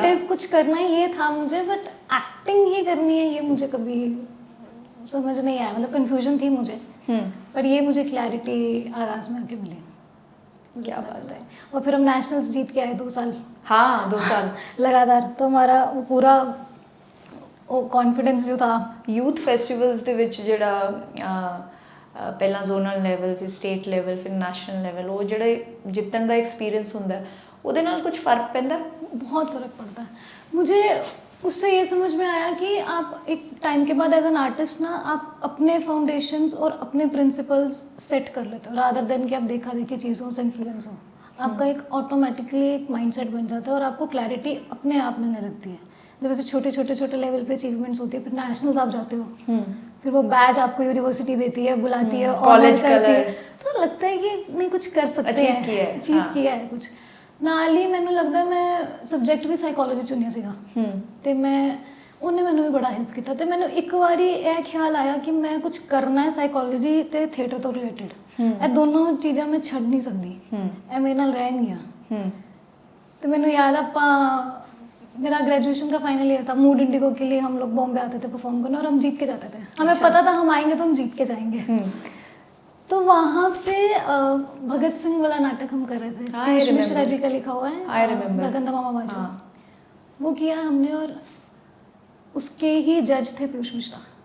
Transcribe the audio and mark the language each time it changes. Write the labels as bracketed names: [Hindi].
[Hindi] Creative कुछ करना है ये था मुझे, बट एक्टिंग ही करनी है ये मुझे कभी समझ नहीं आया, मतलब कन्फ्यूजन थी मुझे। पर ये मुझे क्लैरिटी आगाज़ में आके मिली। क्या बात है। और फिर हम नेशनल्स जीत के आए 2 साल। हाँ, 2 साल लगातार, तो हमारा वो पूरा वो कॉन्फिडेंस जो था। [Punjabi] यूथ ਫੈਸਟੀਵਲਸ ਦੇ ਵਿੱਚ ਜਿਹੜਾ ਪਹਿਲਾਂ ਜ਼ੋਨਲ ਲੈਵਲ, ਫਿਰ ਸਟੇਟ ਲੈਵਲ, ਫਿਰ ਨੈਸ਼ਨਲ ਲੈਵਲ, ਉਹ ਜਿਹੜੇ ਜਿੱਤਣ ਦਾ ਐਕਸਪੀਰੀਅੰਸ ਹੁੰਦਾ ਉਹਦੇ ਨਾਲ ਕੁਝ ਫਰਕ ਪੈਂਦਾ? [Hindi] बहुत फ़र्क पड़ता है। मुझे उससे ये समझ में आया कि आप एक टाइम के बाद एज एन आर्टिस्ट ना, आप अपने फाउंडेशंस और अपने प्रिंसिपल्स सेट कर लेते हो, रादर देन कि आप देखा देखी चीज़ों से इन्फ्लुएंस हो। आपका एक ऑटोमेटिकली एक माइंडसेट बन जाता है और आपको क्लैरिटी अपने आप मिलने लगती है। जब ऐसे छोटे छोटे छोटे लेवल पे अचीवमेंट्स होती है, फिर नेशनल्स आप जाते हो, फिर वो बैच आपको यूनिवर्सिटी देती है, बुलाती है, ऑनर करती है, तो लगता है कि नहीं कुछ कर सकते हैं, अचीव किया है कुछ। [Punjabi] ਨਾਲ ਹੀ ਮੈਨੂੰ ਲੱਗਦਾ ਮੈਂ ਸਬਜੈਕਟ ਵੀ ਸਾਈਕੋਲੋਜੀ ਚੁਣਿਆ ਸੀਗਾ, ਤੇ ਉਹਨੇ ਮੈਨੂੰ ਵੀ ਬੜਾ ਹੈਲਪ ਕੀਤਾ। ਤੇ ਮੈਨੂੰ ਇੱਕ ਵਾਰੀ ਇਹ ਖਿਆਲ ਆਇਆ ਕਿ ਮੈਂ ਕੁਝ ਕਰਨਾ ਹੈ ਸਾਈਕੋਲੋਜੀ ਤੇ ਥੀਏਟਰ ਤੋਂ ਰਿਲੇਟਡ, ਇਹ ਦੋਨੋਂ ਚੀਜ਼ਾਂ ਮੈਂ ਛੱਡ ਨਹੀਂ ਸਕਦੀ, ਇਹ ਮੇਰੇ ਨਾਲ ਰਹਿਣਗੀਆਂ। ਤੇ ਮੈਨੂੰ ਯਾਦ ਆਪਾਂ [Hindi] मेरा ग्रेजुएशन का फाइनल ईयर था, मूड इंडिगो के लिए हम लोग बॉम्बे आते थे परफॉर्म करने और हम जीत के जाते थे। हमें पता था हम आएंगे तो हम जीत के जाएंगे। तो वहाँ पे भगत सिंह वाला नाटक हम कर रहे थे, पीयूष मिश्रा जी का लिखा हुआ है, गगन मामा बाजू, वो किया हमने और उसके ही जज थे पीयूष मिश्रा।